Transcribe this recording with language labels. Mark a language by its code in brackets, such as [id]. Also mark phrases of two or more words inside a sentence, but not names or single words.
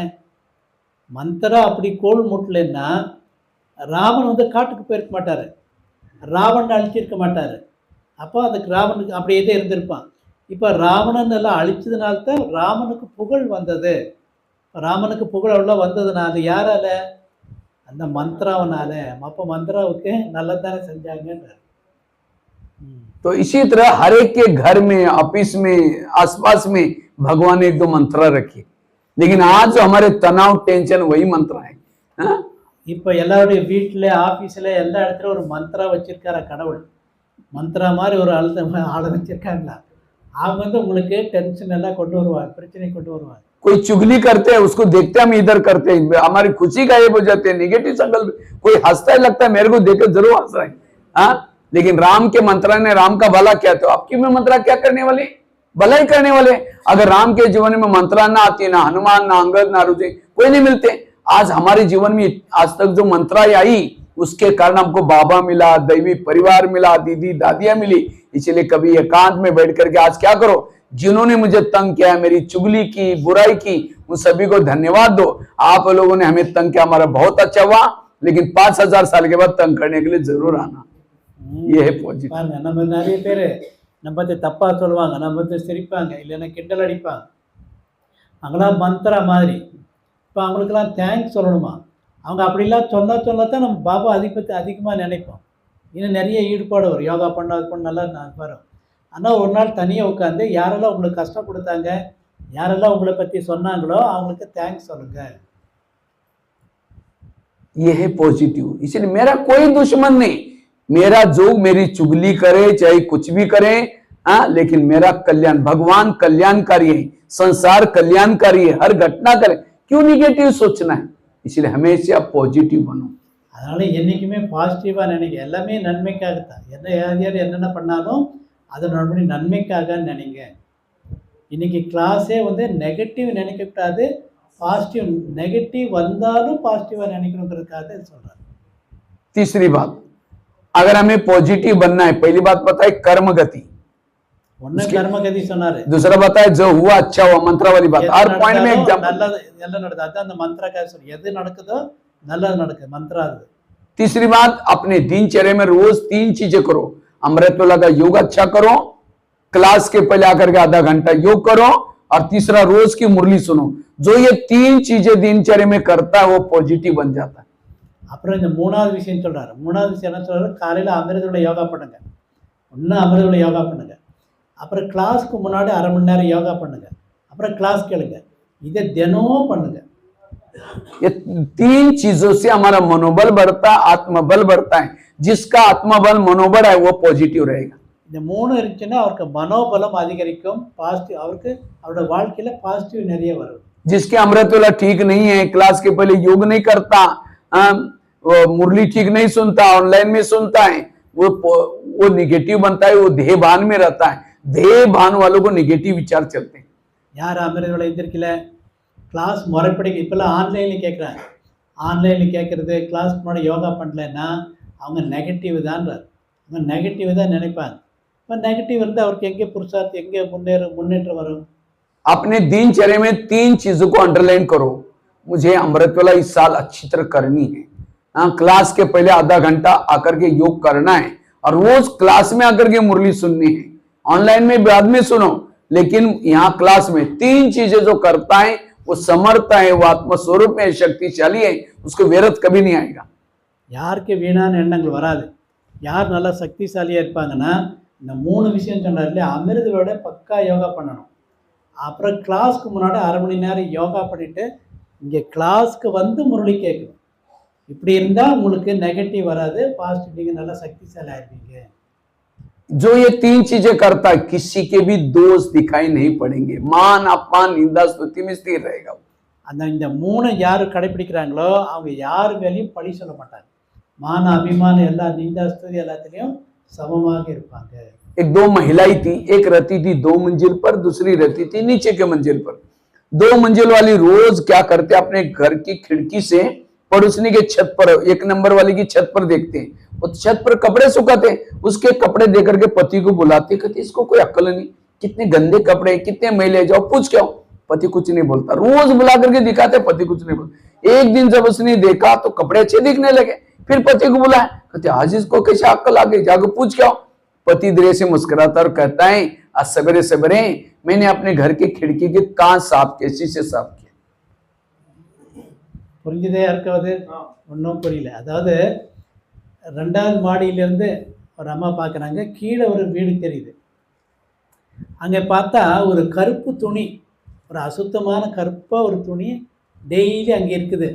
[ta] மந்திரம் அப்படி கோல் மூட்டலைன்னா ராவன் வந்து காட்டுக்கு போயிருக்க மாட்டார், ராவணன் அழிச்சிருக்க மாட்டார். அப்போ அதுக்கு ராவனுக்கு அப்படியே தான் இருந்திருப்பான். இப்போ ராவணன் எல்லாம் அழிச்சதுனால்தான் ராமனுக்கு புகழ் வந்தது. ராமனுக்கு புகழ் அவ்வளோ வந்ததுனால யாரால? அந்த மந்த்ராவனால. அப்போ மந்த்ராவுக்கு நல்லதானே செஞ்சாங்கன்றார். [hi] तो इसी तरह हर एक के घर में, ऑफिस में, आसपास में भगवान ने एक दो मंत्र रखे। लेकिन आज जो हमारे तनाव, टेंशन, वही मंत्र है। [ta] இப்போ எல்லாருடைய வீட்டில், ஆஃபீஸில், எல்லா இடத்துலையும் ஒரு மந்த்ரா வச்சிருக்காரா கடவுள்? மந்த்ரா மாதிரி ஒரு ஆளை வச்சிருக்காங்களா? அவங்க வந்து உங்களுக்கு டென்ஷன் எல்லாம் கொண்டு வருவாங்க, பிரச்சனை கொண்டு வருவாங்க. [hi] कोई चुगली करते हैं, उसको देखते हम इधर करते हैं, हमारी खुशी गायब हो जाते हैं, निगेटिव संकल्प। कोई हंसता है, लगता है मेरे को देख जरूर हंस रहा है। हाँ, लेकिन राम के मंत्रा ने राम का भला किया, तो आपकी में मंत्रा क्या करने वाले? भला ही करने वाले। अगर राम के जीवन में मंत्रा ना आती, ना हनुमान, ना अंगद, ना रुचि, कोई नहीं मिलते। आज हमारे जीवन में आज तक जो मंत्रा आई, उसके कारण हमको बाबा मिला, दैवी परिवार मिला, दीदी दादियां मिली। इसलिए कभी एकांत में बैठ करके आज क्या करो, जिन्होंने मुझे तंग किया, मेरी चुगली की, बुराई की, उन सभी को धन्यवाद दो। आप लोगों ने हमें तंग किया, हमारा बहुत अच्छा हुआ, लेकिन 5000 साल के बाद तंग करने के लिए जरूर आना। ये है पॉजिटिव। [ta] பாருங்க, நம்ம நிறைய பேர் நம்ம பற்றி தப்பாக சொல்லுவாங்க, நம்ம பற்றி சிரிப்பாங்க, இல்லைன்னா கிண்டல் அடிப்பாங்க. அவங்களாம் மந்த்ரா மாதிரி. இப்போ அவங்களுக்கெல்லாம் தேங்க்ஸ் சொல்லணுமா? அவங்க அப்படிலாம் சொல்லத்தான் நம்ம பாபா அதை பற்றி அதிகமாக நினைப்போம். இன்னும் நிறைய ஈடுபாடு வரும். யோகா பண்ண அது பண்ண நல்லா வரும். ஆனால் ஒரு நாள் தனியாக உட்காந்து யாரெல்லாம் உங்களுக்கு கஷ்டம் கொடுத்தாங்க, யாரெல்லாம் உங்களை பற்றி சொன்னாங்களோ அவங்களுக்கு தேங்க்ஸ் சொல்லுங்க. [hi] ये है पॉजिटिव। इसलिए मेरा कोई दुश्मन नहीं, मेरा जो मेरी चुगली करे चाहे कुछ भी करे, हाँ, लेकिन मेरा कल्याण, भगवान कल्याणकारी है, संसार कल्याणकारी है, हर घटना करे, क्यों निगेटिव सोचना है? इसलिए हमेशा पॉजिटिव बनो। [ta] அதனால் என்றைக்குமே பாசிட்டிவாக நினைங்க. எல்லாமே நன்மைக்காகத்தான். யார் யார் என்னென்ன பண்ணாலும் அது நன்மைக்காக நினைங்க. இன்றைக்கி கிளாஸே வந்து நெகட்டிவ் நினைக்கக்கூடாது, [en] positive, negative [ta] வந்தாலும் பாசிட்டிவாக நினைக்கணுங்கிறதுக்காக சொல்கிறார். [hi] तीसरी बात, अगर हमें पॉजिटिव बनना है, पहली बात पता है कर्म गति, [ta] ஒன்று கர்மகதி சொன்னார். [hi] दूसरा बताया जो हुआ अच्छा हुआ, मंत्रा वाली बात, हर पॉइंट में एग्जाम्पल, [ta] நல்லது எல்லாம் நடக்குது, அதுதான் அந்த மந்திரக்காக சொல்லி, எது நடக்குதோ நல்லது நடக்குது, மந்திரா அது. [hi] तीसरी बात, अपने दिनचर्या में रोज 3 चीजें करो। अमृतवेला का योग अच्छा करो, क्लास के पहले आकर के आधा घंटा योग करो, और तीसरा रोज की मुरली सुनो। जो ये 3 चीजें दिनचर्या में करता है वो पॉजिटिव बन जाता है। [ta] அப்புறம் இந்த மூணாவது விஷயம் சொல்றாரு. மூணாவது விஷயம் என்ன சொல்றாரு? காலையில் அமிர்தவேளை யோகா பண்ணுங்க. இன்னும் அமிர்தவேளை யோகா பண்ணுங்க. அப்புறம் கிளாஸ்க்கு முன்னாடி 1/2 மணி நேரம் யோகா பண்ணுங்க. அப்புறம் கிளாஸ் கேளுங்க. இதை தினமும் பண்ணுங்க. [hi] ये 3 चीजों से हमारा मनोबल बढ़ता है, आत्मबल बढ़ता है। जिसका आत्मबल मनोबल है वो पॉजिटिव रहेगा। [ta] இந்த 3 இருந்துச்சுன்னா அவருக்கு மனோபலம் அதிகரிக்கும், பாசிட்டிவ், அவருக்கு அவரோட வாழ்க்கையில பாசிட்டிவ் நிறைய வரும். [hi] जिसके अमृतवेला ठीक नहीं है, क्लास के पहले योग नहीं करता, वो मुरली ठीक नहीं सुनता, ऑनलाइन में सुनता है, वो निगेटिव बनता है, वो देह भान में रहता है। देह भान वालों को निगेटिव विचार चलते हैं। [ta] யார் அமிர்தவேளை எந்திரிக்கல, கிளாஸ் முறைப்படி இப்போல்லாம் ஆன்லைனில் கேட்குறாங்க. ஆன்லைனில் கேட்குறது, கிளாஸ்க்கு முன்னாடி யோகா பண்ணலைன்னா அவங்க நெகட்டிவ் தான்றார். அவங்க நெகட்டிவ் தான் நினைப்பாங்க. இப்போ நெகட்டிவ் வந்து அவருக்கு எங்கே புருஷார்த்தம், எங்கே முன்னேற்றம் வரும்? [hi] अपने दिनचर्या में 3 चीजों को अंडरलाइन करो। मुझे अमृतवेला इस साल अच्छी तरह करनी है, हाँ, क्लास के पहले आधा घंटा आकर के योग करना है, और रोज क्लास में आकर के मुरली सुननी है। ऑनलाइन में बाद में सुनो, लेकिन यहाँ क्लास में 3 चीजें जो करता है वो समर्थ है, वो आत्मस्वरूप में शक्तिशाली है, उसको व्यर्थ कभी नहीं आएगा। [ta] யாருக்கு வீணான எண்ணங்கள் வராது. யார் நல்லா சக்திசாலியாக இருப்பாங்கன்னா இந்த 3 விஷயம் சொன்னார் இல்லையா, அமிர்தவேளை பக்கா யோகா பண்ணணும். அப்புறம் கிளாஸ்க்கு முன்னாடி 1/2 மணி நேரம் யோகா பண்ணிவிட்டு இங்கே கிளாஸ்க்கு வந்து முரளி கேட்கணும். இப்படி இருந்தால் உங்களுக்கு நெகட்டிவ் வராது, பாசிட்டிவ், நீங்கள் நல்லா சக்திசாலி ஆயிருப்பீங்க. [hi] जो ये 3 चीजें करता है किसी के भी दोष दिखाई नहीं पड़ेंगे, मान अपमान निंदा स्तुति में स्थिर रहेगा। [ta] அந்த இந்த 3 யார் கடைப்பிடிக்கிறாங்களோ அவங்க யார் மேலேயும் பழி சொல்ல மாட்டாங்க. மான அபிமானம் எல்லா [hi] निंदा स्तुति [ta] எல்லாத்துலேயும் சமமாக இருப்பாங்க. [hi] एक 2 महिलाएं थी, एक रहती थी 2 मंजिल पर, दूसरी रहती थी नीचे के मंजिल पर। 2 मंजिल वाली रोज क्या करते, अपने घर की खिड़की से पड़ोसनी के छत पर, 1 नंबर वाली की छत पर देखते हैं, वो छत पर कपड़े सुखाते, उसके कपड़े देकर के पति को बुलाते, कहते इसको कोई अक्ल नहीं, कितने गंदे कपड़े, कितने मैले, जाओ पूछ के आओ। पति कुछ नहीं बोलता, रोज बुला करके दिखाते, पति कुछ नहीं बोलता। एक दिन जब उसने देखा तो कपड़े अच्छे दिखने लगे, फिर पति को बुलाया, कहते आज इसको कैसे अक्ल आ गई, जाकर पूछ के आओ। पति धीरे से मुस्कुराता और कहता है आज सवेरे सवेरे मैंने अपने घर की खिड़की के कांच साफ कैसी से साफ किया। [ta] புரிஞ்சுதே இருக்காது? ஒன்றும் புரியல. அதாவது 2வது மாடியிலேருந்து ஒரு அம்மா பார்க்குறாங்க, கீழே ஒரு வீடு தெரியுது. அங்கே பார்த்தா ஒரு கருப்பு துணி, ஒரு அசுத்தமான கருப்பாக ஒரு துணி டெய்லி அங்கே இருக்குது.